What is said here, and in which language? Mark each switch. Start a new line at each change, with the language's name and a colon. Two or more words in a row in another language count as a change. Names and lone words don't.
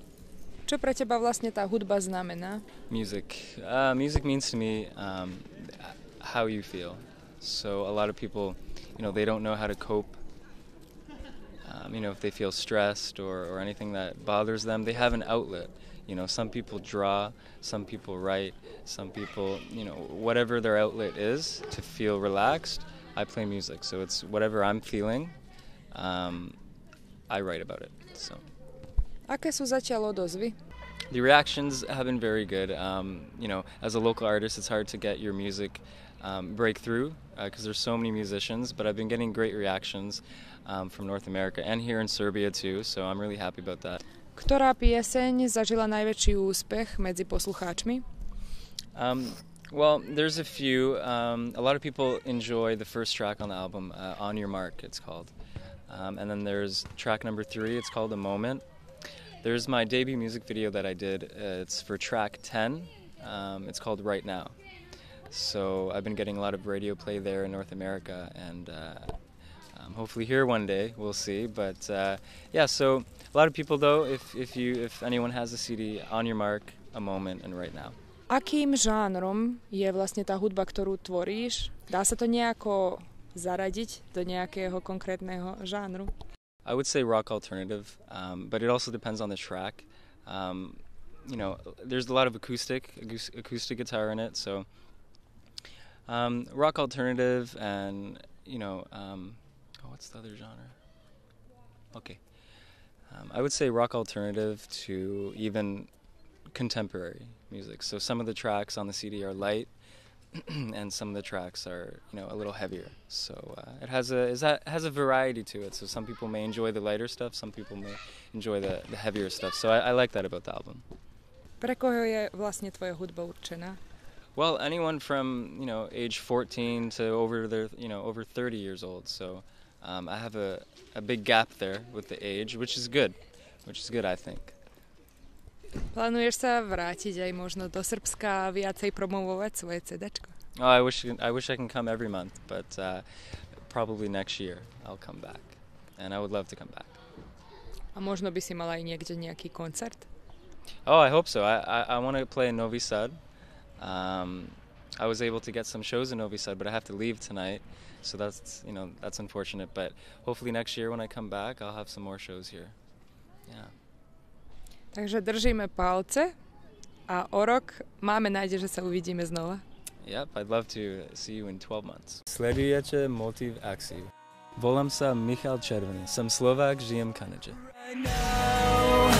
Slovak: Čo pre teba vlastne tá hudba znamená?
English: Music. Music means to me how you feel. So a lot of people, they don't know how to cope. If they feel stressed or anything that bothers them, they have an outlet. Some people draw, some people write, some people, whatever their outlet is to feel relaxed, I play music. So it's whatever I'm feeling, I write about it. So.
Slovak: Aké sú zatiaľ odozvy?
English: The reactions have been very good. As a local artist, it's hard to get your music breakthrough because there's so many musicians, but I've been getting great reactions from North America and here in Serbia too, so I'm really happy about that.
Slovak: Ktorá pieseň zažila najväčší úspech medzi poslucháčmi?
English: Well, there's a few. A lot of people enjoy the first track on the album, On Your Mark, it's called. And then there's track number 3, it's called A Moment. There's my debut music video that I did. It's for track 10. It's called Right Now. So I've been getting a lot of radio play there in North America, and hopefully here one day, we'll see. But so a lot of people though, if anyone has a CD, On Your Mark, A Moment, and Right Now.
Slovak: Akým žánrom je vlastne tá hudba, ktorú tvoríš? Dá sa to nejako zaradiť do nejakého konkrétneho žánru?
English: I would say rock alternative, but it also depends on the track. There's a lot of acoustic guitar in it, so rock alternative and what's the other genre? Okay, I would say rock alternative to even contemporary music. So some of the tracks on the CD are light, and some of the tracks are a little heavier. So it has a variety to it. So some people may enjoy the lighter stuff, some people may enjoy the heavier stuff. So I like that about the album.
Slovak: Pre koho je vlastne tvoja hudba určená?
English: Well, anyone from age 14 to over 30 years old. So I have a big gap there with the age, which is good I think.
Slovak: Plánuješ sa vrátiť aj možno do Srbska a viacej promovovať svoje CDčko?
English: Oh, I wish I can come every month, but probably next year I'll come back, and I would love to come back.
Slovak: A možno by si mal aj niekde nejaký koncert?
English: Oh, I hope so. I want to play in Novi Sad. I was able to get some shows in Novi Sad, but I have to leave tonight, so that's unfortunate. But hopefully next year when I come back, I'll have some more shows here. Yeah.
Slovak: Takže držíme palce a o rok máme nádej, že sa uvidíme znova.
English: Yep, I'd love to see you in 12 months.
Slovak: Sledujete Motiv akciu. Volám sa Michal Cerveni. Som Slovák, žijem v Kanade.